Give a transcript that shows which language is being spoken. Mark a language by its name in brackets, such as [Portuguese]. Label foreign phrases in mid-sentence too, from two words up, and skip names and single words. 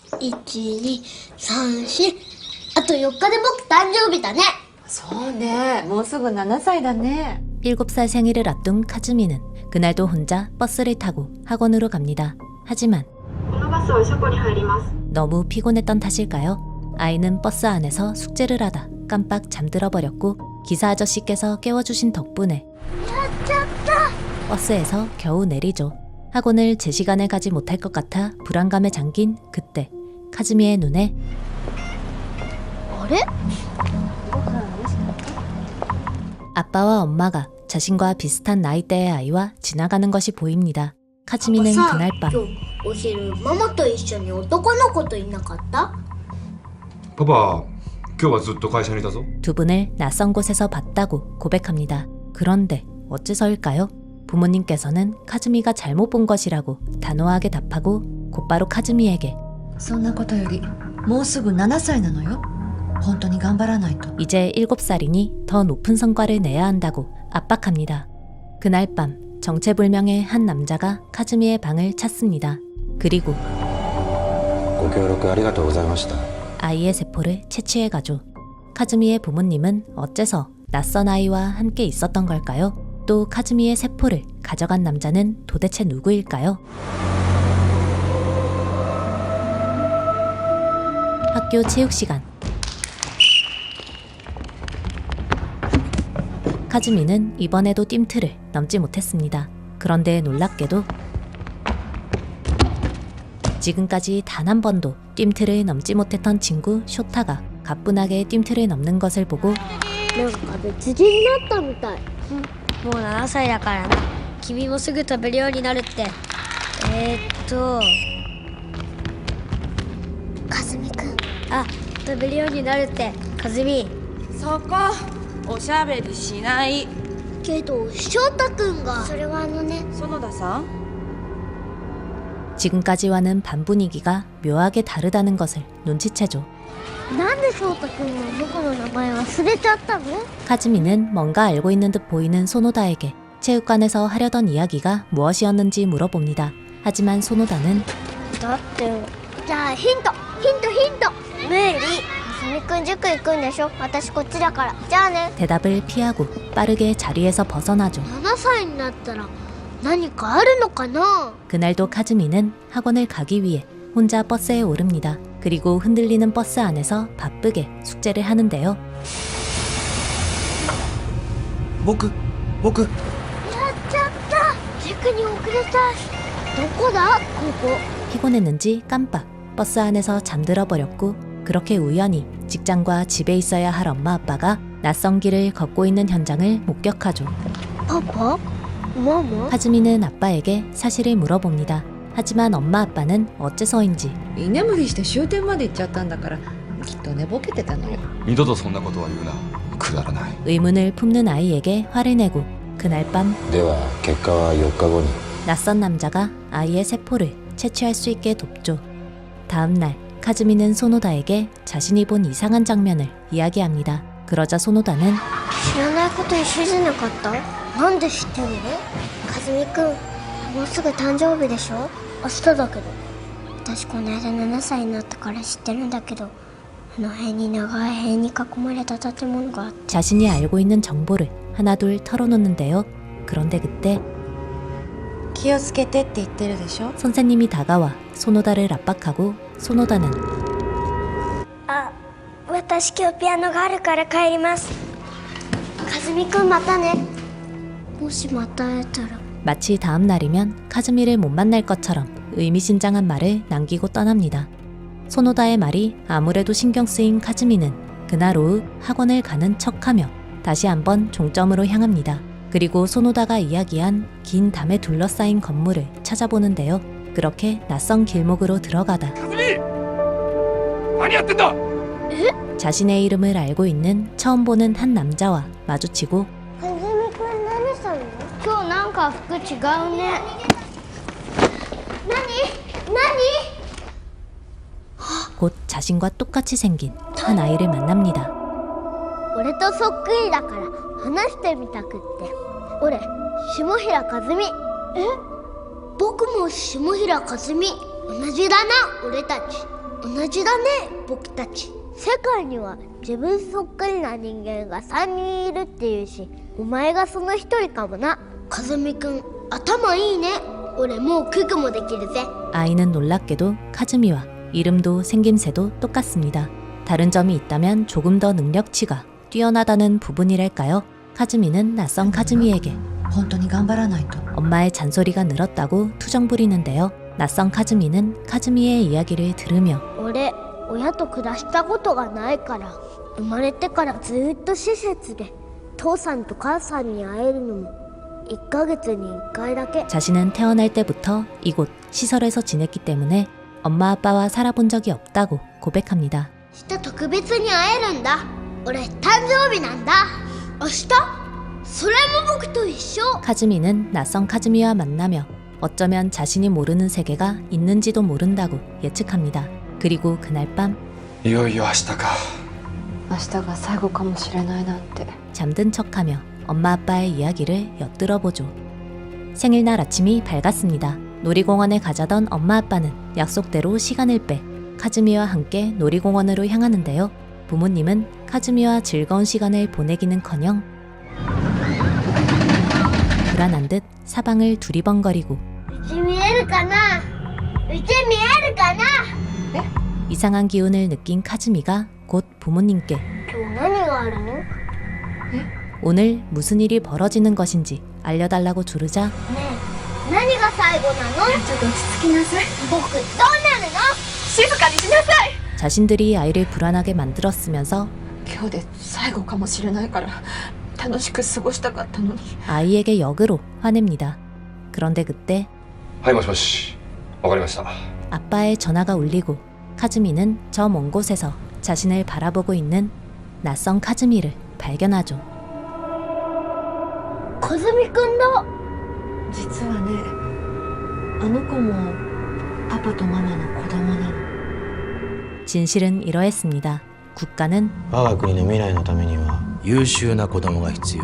[Japanese] 1、2、3、4 あと4日で僕誕生日だね。そうね、もうすぐ7歳だね。 [Korean] 7살 생일을 앞둔 카즈미는 그날도 혼자 버스를 타고 학원으로 갑니다. 하지만 너무 피곤했던 탓일까요? 아이는 버스 안에서 숙제를 하다 깜빡 잠들어 버렸고 기사 아저씨께서 깨워주신 덕분에 버스에서 겨우 내리죠. 학원을 제 시간에 가지 못할 것 같아 불안감에 잠긴 그때 카즈미의 눈에 [Japanese] あれ [Korean] 아빠와 엄마가 자신과 비슷한 나이대의 아이와 지나가는 것이 보입니다. 카즈미는 그날 밤 [Japanese] 今日お昼ママと一緒に男の子といなかった？パパ、今日はずっと会社にいたぞ。 [Korean] 두 분을 낯선 곳에서 봤다고 고백합니다. 그런데 어째서일까요? 부모님께서는 카즈미가 잘못 본 것이라고 단호하게 답하고 곧바로 카즈미에게 [Japanese] そんなことよりもうすぐ7歳なのよ。本当に頑張らないと。 [Korean] 이제 7살이니 더 높은 성과를 내야 한다고 압박합니다. 그날 밤 정체불명의 한 남자가 카즈미의 방을 찾습니다. 그리고 [Japanese] ご協力ありがとうございました。 [Korean] 아이의 세포를 채취해가죠. 카즈미의 부모님은 어째서 낯선 아이와 함께 있었던 걸까요? 또 카즈미의 세포를 가져간 남자는 도대체 누구일까요? 학교 체육시간 카즈미는 이번에도 뜀틀을 넘지 못했습니다. 그런데 놀랍게도 지금까지 단 한 번도 뜀틀을 넘지 못했던 친구 쇼타가 가뿐하게 뜀틀을 넘는 것을 보고 [Japanese] なんか別人になったみたい。もう7歳だからな。君もすぐ飛べるようになるって。かずみくん。あ、飛べるようになるって。かずみ。そこおしゃべりしない。けど翔太くんが。それはね。園田さん [Korean] 지금까지와는 반 분위기가 묘하게 다르다는 것을 눈치채죠. [Japanese] なんで翔太くんは僕の名前忘れちゃったの？ [Korean] 카즈미는 뭔가 알고 있는 듯 보이는 소노다에게 체육관에서 하려던 이야기가 무엇이었는지 물어봅니다. 하지만 소노다는 [Japanese] だってじゃあヒント無理。かずみくん塾行くんでしょ。私こっちだから。じゃあね。 [Korean] 대답을 피하고 빠르게 자리에서 벗어나죠. [Japanese] 7 歳になったら何かあるのかな？ [Korean] 그날도 카즈미는 학원을 가기 위해 혼자 버스에 오릅니다. 그리고 흔들리는 버스 안에서 바쁘게 숙제를 하는데요. [Japanese] 僕やっちゃった。塾に遅れた。どこだ？ここ。 [Korean] 피곤했는지 깜빡 버스 안에서 잠들어 버렸고 그렇게 우연히 직장과 집에 있어야 할 엄마 아빠가 낯선 길을 걷고 있는 현장을 목격하죠. [Japanese] パパ？ママ？ [Korean] 카즈미는 아빠에게 사실을 물어봅니다. 하지만 엄마 아빠는 어째서인지 [Japanese] 居眠りして終点まで行っちゃったんだから、きっと寝ぼけてたのよ。二度とそんなことは言うな。くだらない。 [Korean] 의문을 품는 아이에게 화를 내고 그날 밤 [Japanese] では結果は4日後に。 [Korean] 낯선 남자가 아이의 세포를 채취할 수 있게 돕죠. 다음 날 카즈미는 소노다에게 자신이 본 이상한 장면을 이야기합니다. 그러자 소노다는 [Japanese] 知らないこと一緒じゃなかった？なんで知ってるの？かずみくん、もうすぐ誕生日でしょ？明日だけど。私この間7歳になったから知ってるんだけど、あの辺に長い塀に囲まれた建物があって。 [Korean] 자신이 알고 있는 정보를 하나둘 털어놓는데요. 그런데 그때 [Japanese] 気をつけてって言ってるでしょ。 [Korean] 선생님이 다가와 소노다를 압박하고 소노다는 [Japanese] あ、私今日ピアノがあるから帰ります。かずみくんまたね。もしまた会えたら。 [Korean] 마치 다음 날이면 카즈미를 못 만날 것처럼 의미심장한 말을 남기고 떠납니다. 소노다의 말이 아무래도 신경 쓰인 카즈미는 그날 오후 학원을 가는 척하며 다시 한번 종점으로 향합니다. 그리고 소노다가 이야기한 긴 담에 둘러싸인 건물을 찾아보는데요. 그렇게 낯선 길목으로 들어가다 [Japanese] 何やってんだ。 [Korean] 자신의 이름을 알고 있는 처음 보는 한 남자와 마주치고 [Japanese] かずみくん何したの？今日なんか服違うね。何？ [Korean] 곧 자신과 똑같이 생긴 한 아이를 만납니다. [Japanese] 俺とそっくりだから話してみたくって。俺、下平和美。僕も下平和美。同じだな、俺たち。同じだね僕たち。世界には自分そっくりな人間が3人いるっていうし、お前がその一人かもな。風見くん頭いいね。俺もうククもできるぜ。 [Korean] 아이는 놀랍게도 카즈미와 이름도 생김새도 똑같습니다. 다른 점이 있다면 조금 더 능력치가 뛰어나다는 부분이랄까요? 카즈미는 낯선 카즈미에게 [Japanese] 本当に頑張らないと。 [Korean] 엄마의 잔소리가 늘었다고 투정 부리는데요. 낯선 카즈미는 카즈미의 이야기를 들으며 [Japanese] 俺親と暮らしたことがないから、生まれてからずっと施設で父さんと母さんに会えるのも1ヶ月に1回だけ。 [Korean] 자신은 태어날 때부터 이곳 시설에서 지냈기 때문에 엄마 아빠와 살아본 적이 없다고 고백합니다. [Japanese] 明日特別に会えるんだ。俺誕生日なんだ。明日それも僕と一緒。 [Korean] 카즈미는 낯선 카즈미와 만나며 어쩌면 자신이 모르는 세계가 있는지도 모른다고 예측합니다. 그리고 그날 밤 [Japanese] いよいよ明日か。明日が最後かもしれないなんて。 [Korean] 잠든 척하며 엄마 아빠의 이야기를 엿들어보죠. 생일날 아침이 밝았습니다. 놀이공원에 가자던 엄마 아빠는 약속대로 시간을 빼 카즈미와 함께 놀이공원으로 향하는데요. 부모님은 카즈미와 즐거운 시간을 보내기는커녕 불안한 듯 사방을 두리번거리고 [Japanese] うち見えるかな。うち見えるかな。 [Korean] 이상한 기운을 느낀 카즈미가 곧 부모님께 [Japanese] 今日何があるの。 [Korean] 오늘 무슨 일이 벌어지는 것인지 알려달라고 조르자 [Japanese] ねえ何が最後なの。ちょっと落ち着きなさい。僕どうなるの。静かにしなさい。 [Korean] 자신들이 아이를 불안하게 만들었으면서 [Japanese] 今日で最後かもしれないから楽しく過ごしたかったのに。 [Korean] 아이에게 역으로 화냅니다. 그런데 그때 [Japanese] はい、もしもし。わかりました。 [Korean] 아빠의 전화가 울리고 카즈미는 저 먼 곳에서 자신을 바라보고 있는 낯선 카즈미를 발견하죠. [Japanese] かずみくんだ。実はね、あの子もパパとママの子供なの。 [Korean] 진실은 이러했습니다. 국가는 [Japanese] 我が国の未来のためには優秀な子供が必要。